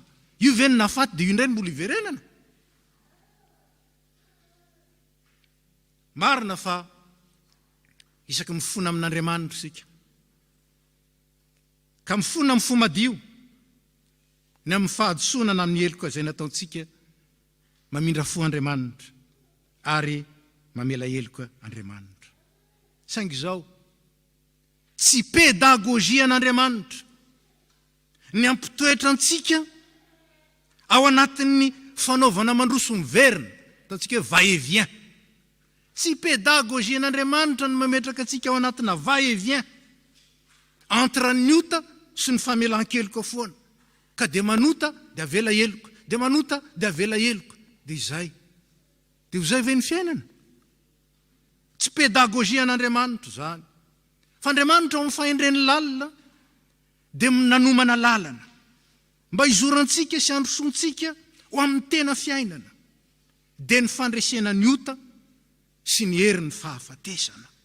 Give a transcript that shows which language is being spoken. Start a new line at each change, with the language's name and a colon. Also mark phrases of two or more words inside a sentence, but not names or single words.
Malagasy: Io ve ny nahafaty dia io indray no mbola hiverenana. Marina fa isaky mifona amin'Andriamanitra isika, ka mifona amin'ny fomadio ny amin'ny fahadisoana amin'ny heloka izay nataontsika mamindra fo Andriamanitra ary mamela heloka Andriamanitra. Saingy izao, tsy pédagogie an'Andriamanitra ny ampitoetra antsika ao anatin'ny fanaovana mandroso miverina, ataontsika hoe
French: va et vient.
Malagasy: Tsy pédagogie an'Andriamanitra no mametraka antsika ao anatina
French: va et vient entre
Malagasy: ny ota sy ny famelan-keloka foana, ka dia manota dia avela heloka, dia manota dia avela heloka, dia izay. Dia izay ve ny fiainana? Tsy pédagogie an'Andriamanitra zany. Fa Andriamanitra ao amin'ny fahendren'ny lalina dia nanomana lalana mba hizorantsika sy handrosontsika ho amin'ny tena fiainana, dia ny fandresena ny ota sy ny herin'ny fahafatesana.